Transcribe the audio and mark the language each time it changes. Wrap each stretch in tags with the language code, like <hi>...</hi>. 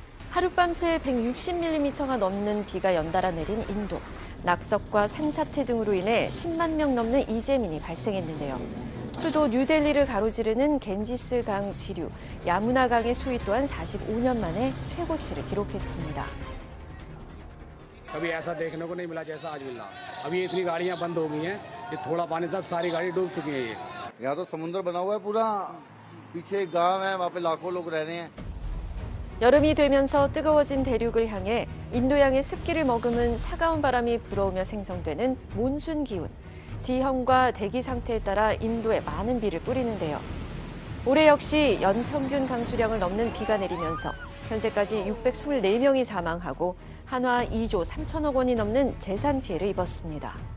<ko>하룻밤새 160mm가 넘는 비가 연달아 내린 인도. 낙석과 산사태 등으로 인해 10만 명 넘는 이재민이 발생했는데요. 수도 뉴델리를 가로지르는 겐지스 강 지류, 야무나 강의 수위 또한 45년 만에 최고치를 기록했습니다.</ko> <hi>कभी ऐसा देखने को नहीं मिला जैसा आज मिला। अभी इतनी गाड़ियां बंद हो गई हैं कि थोड़ा पानी तक सारी गाड़ी डूब चुकी है ये। यहाँ तो समुद्र बना हुआ है पूरा, पीछे एक गांव है वहाँ पे लाखों लोग रह रहे हैं।</hi> <ko>여름이 되면서 뜨거워진 대륙을 향해 인도양의 습기를 머금은 차가운 바람이 불어오며 생성되는 몬순 기운. 지형과 대기 상태에 따라 인도에 많은 비를 뿌리는데요. 올해 역시 연평균 강수량을 넘는 비가 내리면서 현재까지 624명이 사망하고 한화 2조 3천억 원이 넘는 재산 피해를 입었습니다.</ko>